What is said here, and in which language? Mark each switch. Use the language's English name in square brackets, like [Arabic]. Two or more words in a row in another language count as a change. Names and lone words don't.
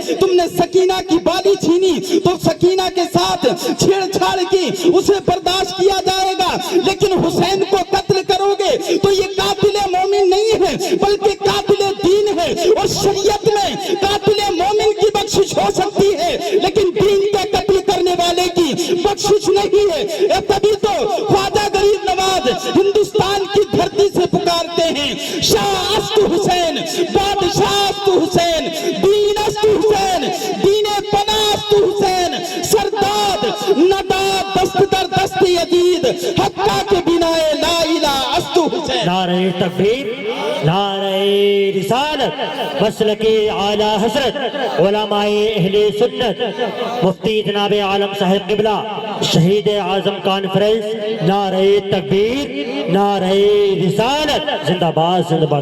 [Urdu] تم نے سکینہ کی بالی چھینی تو سکینہ کے ساتھ چھیڑ چھاڑ کی، اسے برداشت کیا جائے گا، لیکن حسین کو قتل کرو گے تو یہ قاتل مومن نہیں ہے بلکہ قاتل دین ہے۔ اور شریعت میں قاتل مومن کی بخشش ہو سکتی ہے لیکن دین کے قتل کرنے والے کی بخشش نہیں ہے۔ تبھی تو خواجہ غریب نواز ہندوستان کی دھرتی سے پکارتے ہیں، [Persian] شاہ است حسین، بادشاہ است حسین، دین است حسین، دین پناہ است حسین، سرداد نداد دست در دست یزید، حقہ کے بنا لا الہ است حسین۔ [Urdu] نعرہ تکبیر، نعرہ رسالت، مسلک اعلیٰ حضرت علماء اہل سنت، مفتی جناب عالم صاحب قبلہ، شہید اعظم کانفرنس، نعرہ تکبیر، نعرہ رسالت، زندہ باد زندہ باد۔